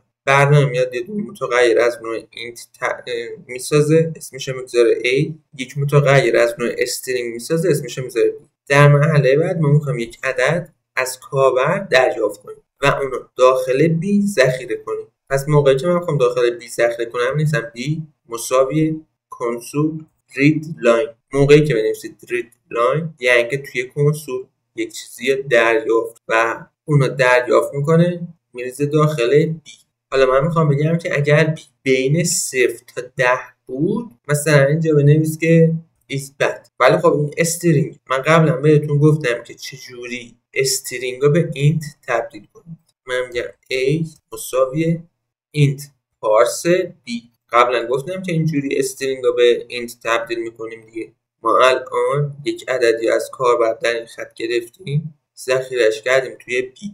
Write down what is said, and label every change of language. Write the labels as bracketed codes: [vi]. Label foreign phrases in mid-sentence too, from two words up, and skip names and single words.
[fa] برنامه میاد یه دونه متغیر از نوع اینت میسازه، اسمش میذاره A. یک متغیر از نوع استرینگ میسازه، اسمش میذاره B. در مرحله بعد ما میخوایم یک عدد از کاربر دریافت کنیم و اونو داخل B ذخیره کنیم. پس موقعی که من میخوام داخل B ذخیره کنم نیستم B مساوی کنسول [en] read line. [fa] موقعی که بنویسید [en] read line [fa] یعنی که توی کنسول یک چیزی دریافت و اونو دریافت میکنه میریزه داخل B. حالا من میخوام بگم که اگر B بین 0 تا 10 بود مثلا اینجا بنویس که [en] is bad. [fa] ولی خب این استرینگ من قبلا بهتون گفتم که چجوری استرینگ رو به اینت تبدیل کنیم. من میگم A مساوی [en] int parse [fa] B. قبلا گفتم که اینجوری استرینگ رو به اینت تبدیل میکنیم دیگه. ما الان یک عددی از کاربر در این خط گرفتیم، ذخیرش کردیم توی B.